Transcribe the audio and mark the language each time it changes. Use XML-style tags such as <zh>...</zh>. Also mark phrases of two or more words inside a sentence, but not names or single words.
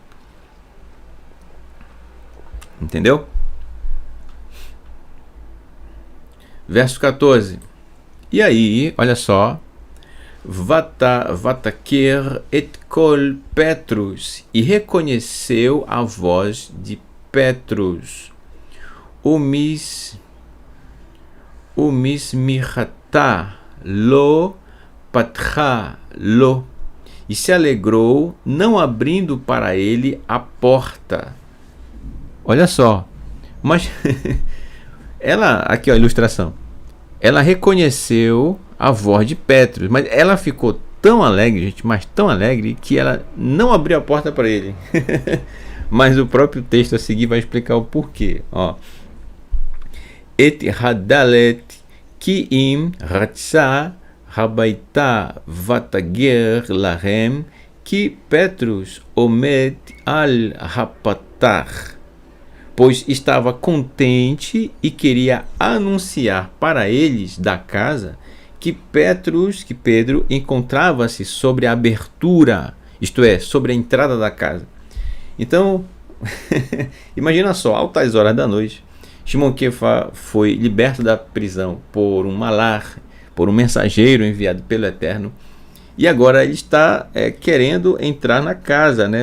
<pt>Entendeu? Verso 14. E aí, olha só.</pt> <he>ותכר את קול פטרוס,</he> <pt>e reconheceu a voz de Petrus.</pt> <he>ומשמחתה לא פתחה לו,</he> <pt>e se alegrou, não abrindo para ele a porta. Olha só, mas ela, aqui ó, a ilustração, ela reconheceu a voz de Petrus, mas ela ficou tão alegre, gente, mas tão alegre, que ela não abriu a porta para ele. Mas o próprio texto a seguir vai explicar o porquê.</pt> <he>Ó. את הדלת כי אם רצה הביתה ותגד להם כי פטרוס עומד על הפתח,</he> <pt>pois estava contente e queria anunciar para eles da casa que Pedro encontrava-se sobre a abertura, isto é, sobre a entrada da casa. Então, imagina só, altas horas da noite, Shimon Kefa foi liberto da prisão por um malar, por um mensageiro enviado pelo Eterno, e agora ele está querendo entrar na casa, né?</pt>